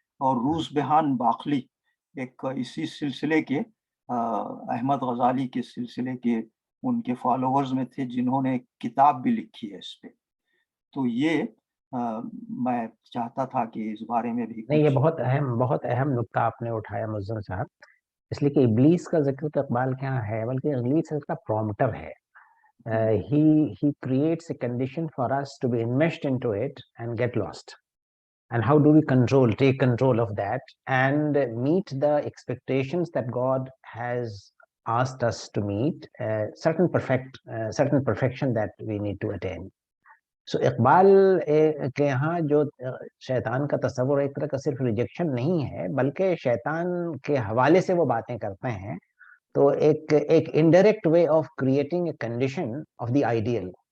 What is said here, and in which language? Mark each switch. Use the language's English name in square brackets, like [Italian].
[Hindi] और रूस बेहान बाखली एक इसी सिलसिले के अहमद गज़ाली के सिलसिले के उनके फॉलोअर्स में थे, जिन्होंने किताब भी लिखी है इस पे. तो ये मैं चाहता था कि इस बारे में भी नहीं, ये बहुत अहम नुक्ता आपने उठाया मुअज़्ज़म साहब, इसलिए कि इब्लीस का जिक्र तो इकबाल के यहाँ है, बल्कि इब्लीस इसका प्रॉम्प्टर है. [English] he creates a condition for us to be enmeshed into it and get lost. And how do we take control of that and meet the expectations that God has asked us to meet, certain perfection that we need to attain. [Hindi] So Iqbal के यहाँ जो शैतान का तस्वुर एक तरह का सिर्फ रिजेक्शन नहीं है, बल्कि शैतान के हवाले से वो बातें करते हैं. [English] तो एक indirect way of creating a condition of the ideal.